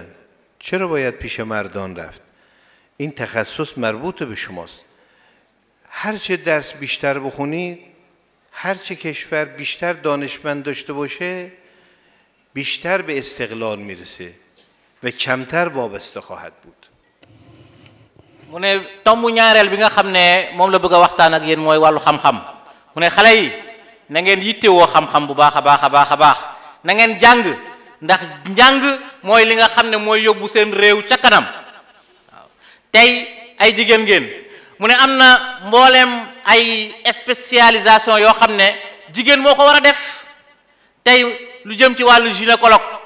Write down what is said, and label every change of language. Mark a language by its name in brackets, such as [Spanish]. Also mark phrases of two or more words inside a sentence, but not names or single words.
[Persian] چرا باید پیش مردان رفت؟ این تخصص مربوط به شماست. هرچه درس بیشتر بخونید، هرچه کشور بیشتر دانشمند داشته باشه، بیشتر به استقلال میرسه و کمتر وابسته خواهد بود. [Wolof] mu ne tombu ñaareel bi nga xam ne moom la bëgg a waxtaan ak yéen mooy wàllu xam-xam mu ne xale yi na ngeen yittewoo xam-xam bu baax a baax a baax a baax na ngeen jàng ndax njàng mooy li nga xam ne mooy yóbbu seen réew ca kanam waaw tey ay jigéen ngeen mu ne am na mbooleem ay spécialisation yoo xam ne jigéen moo ko war a def tey lu jëm ci wàllu gynécologue